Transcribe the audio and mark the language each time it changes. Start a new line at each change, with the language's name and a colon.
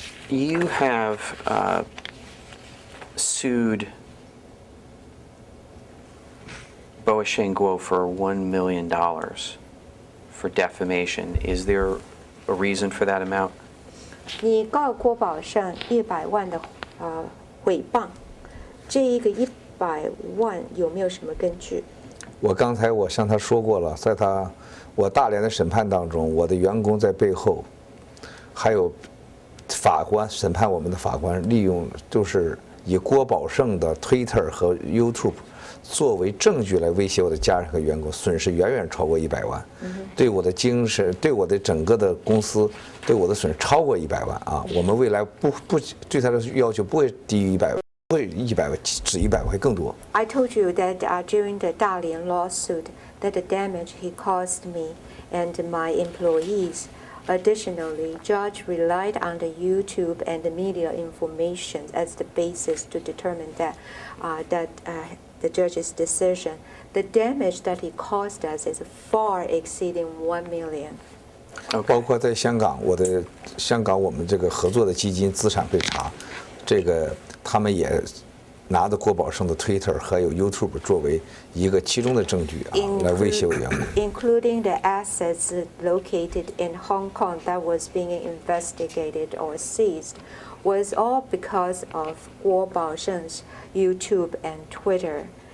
English: You have sued Boisheng Guo for $1 million for defamation. Is there a reason for that amount?
Chinese: 你告郭宝胜100万的诽谤，这一个100万有没有什么根据？我刚才向他说过了，在我大连的审判当中，我的员工在背后，还有法官审判我们的法官利用就是以郭宝胜的 Twitter 和 YouTube 作为证据来威胁我的家人和员工，损失远远超过100万，对我的精神，对我的整个的公司，对我的损失超过100万啊！我们未来不对他的要求不会低于100万，不会100万，只100万会更多。
English: I told you that during the Dalian lawsuit, that the damage he caused me and my employees. Additionally, judge relied on the YouTube and the media information as the basis to determine that the judge's decision. The damage that he caused us is far exceeding 1 million.
Chinese: 包括在香港，我们这个合作的基金资产被查，这个他们也拿着郭宝胜的 Twitter 还有 YouTube 作为一个其中的证据来威胁我员工。
English: Including the assets located in Hong Kong that was being investigated or seized, was all because of Guo Baosheng's YouTube and Twitter.